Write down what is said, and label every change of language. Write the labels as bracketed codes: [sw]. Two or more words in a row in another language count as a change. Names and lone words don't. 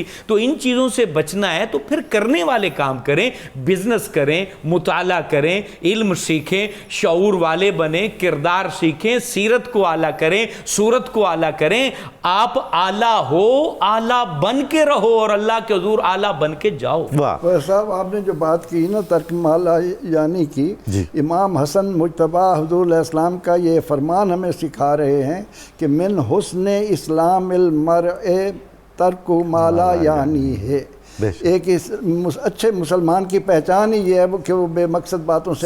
[ur] تو ان چیزوں سے بچنا ہے تو پھر کرنے والے کام کریں، بزنس کریں، مطالعہ کریں، علم سیکھیں، شعور والے بنیں، کردار سیکھیں، سیرت کو اعلیٰ کریں، صورت کو اعلیٰ کریں۔ آپ اعلیٰ ہو، اعلیٰ بن کے رہو اور اللہ کے حضور اعلیٰ بن کے جاؤ۔ صاحب آپ نے جو بات کی نا [ar] ترک ما لا یعنی [ur] کی، امام حسن مجتبی حضور علیہ السلام کا یہ فرمان ہمیں سکھا رہے ہیں کہ [ar] من حسن اسلام المرء ترک ما لا یعنی [ur] ہے۔ ایک اچھے مسلمان کی پہچان ہی یہ ہے کہ وہ بے مقصد باتوں سے